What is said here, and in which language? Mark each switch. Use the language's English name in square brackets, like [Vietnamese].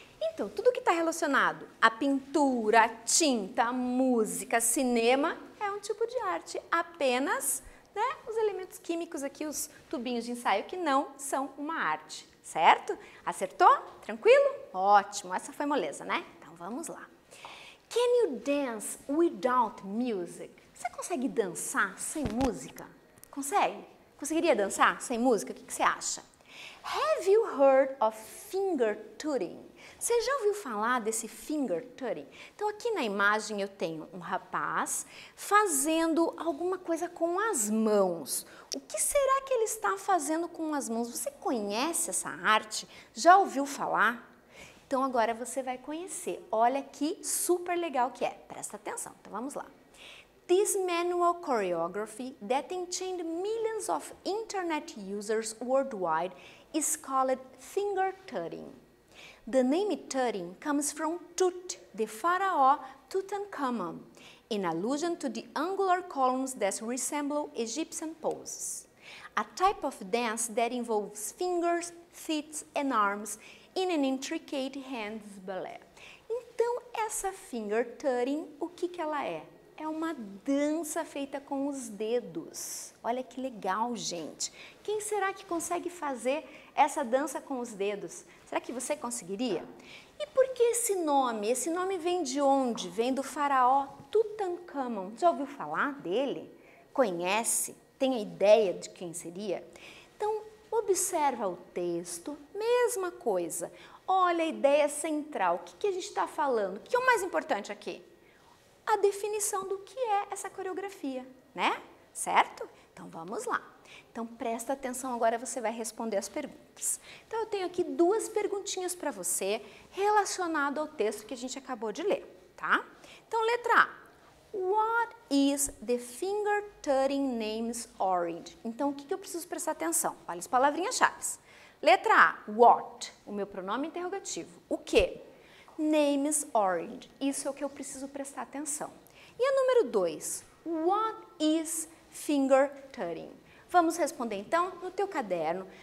[Portuguese] Então, tudo que está relacionado à pintura, à tinta, à música, cinema, é um tipo de arte. Apenas, né, os elementos químicos aqui, os tubinhos de ensaio, que não são uma arte, certo? Acertou? Tranquilo? Ótimo, essa foi moleza, né? Então, vamos lá. [English] Can you dance without music? [Portuguese] Você consegue dançar sem música? Consegue? Conseguiria dançar sem música? O que você acha? [English] Have you heard of finger tutting? [Portuguese] Você já ouviu falar desse finger tutting? Então aqui na imagem eu tenho um rapaz fazendo alguma coisa com as mãos. O que será que ele está fazendo com as mãos? Você conhece essa arte? Já ouviu falar? Então agora você vai conhecer. Olha que super legal que é. Presta atenção. Então vamos lá. [English] This manual choreography that enchained millions of internet users worldwide is called finger tutting. The name tutting comes from Tut, the pharaoh Tutankhamun, in allusion to the angular columns that resemble Egyptian poses. A type of dance that involves fingers, feet and arms in an intricate hands ballet. [Portuguese] Então, essa finger tutting, o que ela é? É uma dança feita com os dedos. Olha que legal, gente. Quem será que consegue fazer essa dança com os dedos? Será que você conseguiria? E por que esse nome? Esse nome vem de onde? Vem do faraó Tutankhamun. Já ouviu falar dele? Conhece? Tem a ideia de quem seria? Então, observa o texto, mesma coisa. Olha a ideia central. O que a gente está falando? O que é o mais importante aqui? A definição do que é essa coreografia, né? Certo? Então, vamos lá. Então, presta atenção, agora você vai responder as perguntas. Então, eu tenho aqui duas perguntinhas para você relacionado ao texto que a gente acabou de ler, tá? Então, letra A. [English] What is the finger tutting name's origin? [Portuguese] Então, o que eu preciso prestar atenção? Olha as palavrinhas-chave. Letra A. What? O meu pronome interrogativo. O quê? [English] Name's origin. [Portuguese] Isso é o que eu preciso prestar atenção. E a número 2. [English] What is finger tutting? [Portuguese] Vamos responder então no teu caderno.